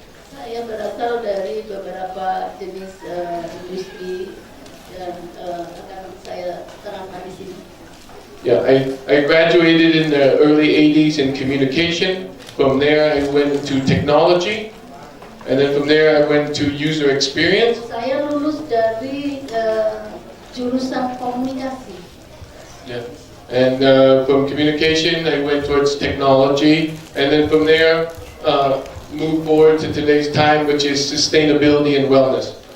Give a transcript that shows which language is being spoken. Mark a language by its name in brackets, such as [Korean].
[Indonesian] Saya berasal dari beberapa jenis industri dan akan saya terangkan di sini. [English] Yeah, I graduated in the early 80s in communication. From there, I went into technology. And then from there I went to user experience. [Indonesian] Saya lulus dari jurusan komunikasi. [English] Yeah. And from communication I went towards technology, and then from there moved forward to today's time, which is sustainability and wellness.